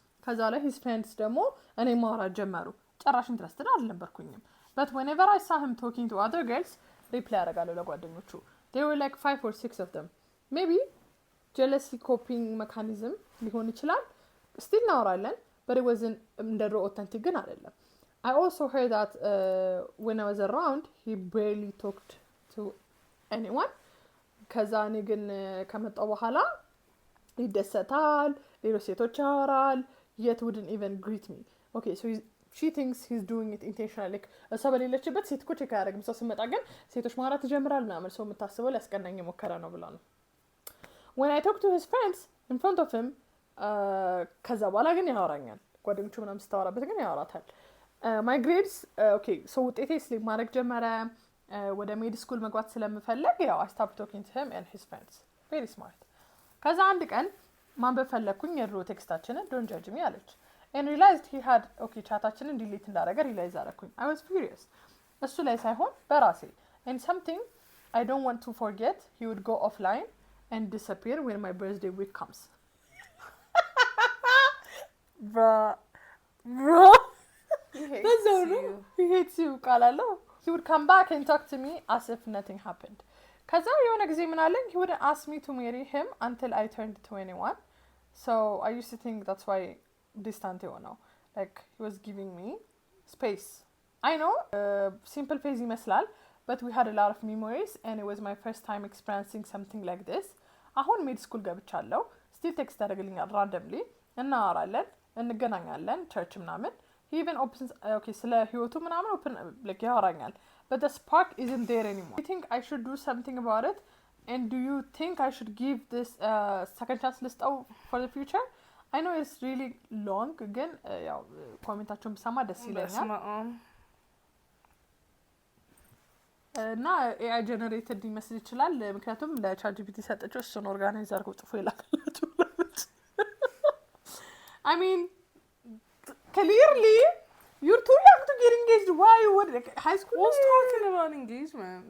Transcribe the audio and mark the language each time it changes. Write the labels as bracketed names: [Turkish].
[English] ከዛ ላይ his friends ደግሞ እኔ ማውራት ጀመሩ ጨራሽ ኢንትረስትድ አልነበርኩኝም but whenever I saw him talking to other girls ሪፕላይ አደረጋለሁ ለጓደኞቹ there were like 5 or 6 of them maybe jealousy coping mechanism ሊሆን ይችላል still እናወራለን but it wasn't እንደሮ authentic ግን አይደለም I also heard that when I was around, he barely talked to anyone. [Amharic] ከዛ እኔ ግን ከመጣሁ በኋላ ይደሰታል፣ ሌሎች ሴቶች ያወራል፣ yet wouldn't even greet me. [English] Okay, so she thinks he's doing it intentionally. [Amharic] እሷ በሌለችበት ሴት እኮ ቼክ አያደርግም። ሰው ስመጣ ግን ሴቶች ማውራት ይጀምራል ምናምን፣ ሰው የምታስበው ሊያስቀናኝ የሞከረ ነው ብላ ነው። When I talk to his friends in front of him, ከዛ በኋላ ግን ያወራኛል። ጓደኞቹ ምናምን ስታወራበት ግን ያወራታል። My grades, okay, so ውጤቴ ስሊፕ ማድረግ ጀመረ። ወደ ሜድ ስኩል መግባት ስለምፈልግ ያው I stopped talking to him and his friends. Very smart. ከዛ አንድ ቀን ማንበብ ፈለግኩኝ የድሮ ቴክስታችንን don't judge me አለች and realized he had okay ቻታችንን ዲሊት እንዳደረገ realize አደረኩኝ. [English] I was furious. እሱ ላይ ሳይሆን በራሴ and something I don't want to forget, he would go offline and disappear when my birthday week comes. Bro. That's all. He hates you ቃላለሁ. He would come back and talk to me as if nothing happened. ከዛ የሆነ ጊዜ ምን አለኝ, he wouldn't ask me to marry him until I turned 21. So I used to think that's why distant የሆነው. Like he was giving me space. I know, simple phase ይመስላል, but we had a lot of memories and it was my first time experiencing something like this. [Amharic] አሁን ሜድ ስኩል ገብቻለሁ. Still text ያደርግልኛል randomly. እናወራለን, እንገናኛለን, ቸርች ምናምን. [English] He even opens, okay, ስለ ህይወቱ ምናምን open like ያወራኛል. But the spark isn't there anymore. Do you think I should do something about it? And do you think I should give this second chance list out for the future? I know it's really long. [Amharic] Again, ያው ኮሜንታችሁን ብሰማ ደስ ይለኛል። እና AI generated ሊመስል ይችላል። ምክንያቱም ለChatGPT ሰጠችው እሱን ኦርጋናይዝ አድርጎ ጽፎ ይላክላችሁ ብላለች። I mean, clearly, you're too young to get engaged. [English] Why you would like high school? Who's talking about engagement?